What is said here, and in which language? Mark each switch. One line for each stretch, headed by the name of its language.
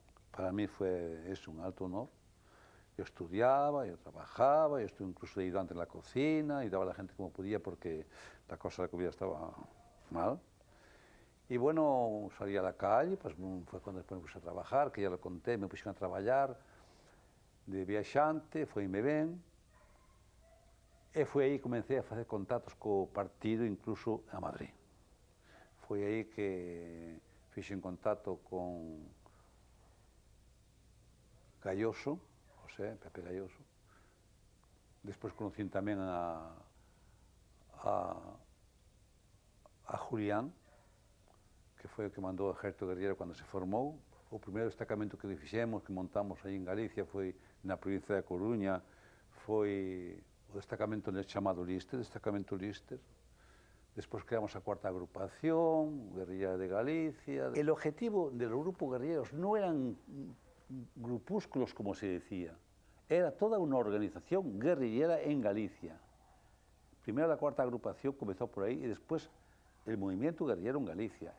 Spanish: Para mí fue un alto honor. Yo estudiaba, yo trabajaba, yo estuve incluso de ayudante en la cocina, ayudaba a la gente como podía porque la cosa de la comida estaba mal. Y bueno, salí a la calle, pues fue cuando después me puse a trabajar, que ya lo conté, me pusieron a trabajar de
Galician: viaxante, foi-me ben. E foi aí que comecei a facer contactos co partido, incluso a Madrid. Foi aí que fixen contacto con Galloso, José, Pepe Galloso. Despois conocín tamén a Julián, que foi o que mandou o Ejército Guerrillero cando se formou. O primeiro destacamento que fixemos, que montamos aí en Galicia, foi na provincia da Coruña, foi o destacamento chamado Lister, destacamento Lister. Despois creamos a cuarta agrupación, Guerrilla de Galicia.
Spanish: El objetivo de los grupos guerrilleros no eran grupúsculos, como se decía, era toda una organización guerrillera en Galicia. Primero la cuarta agrupación comenzó por ahí y después el movimiento guerrillero en Galicia.